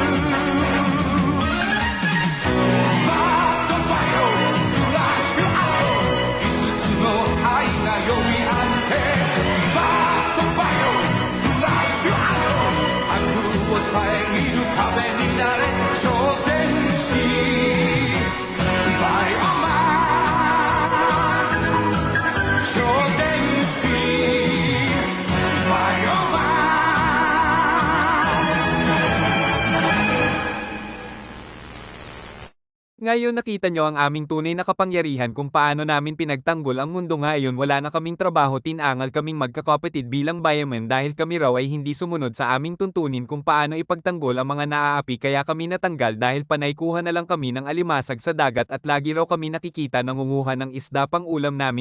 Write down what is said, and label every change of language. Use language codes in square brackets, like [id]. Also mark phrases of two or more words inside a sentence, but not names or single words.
[ja] 遮る壁になれ昇天しバイオマン昇天しバイオマン。 [tl] Ngayon nakita nyo ang aming tunay na kapangyarihan kung paano namin pinagtanggol ang mundo. Ngayon wala na kaming trabaho, tinangal kaming magkakapatid bilang Bioman dahil kami raw ay hindi sumunod sa aming tuntunin kung paano ipagtanggol ang mga naaapi, kaya kami natanggal dahil panay kuha na lang kami ng alimasag sa dagat at lagi raw kami nakikita nangunguha ng isda pang ulam namin.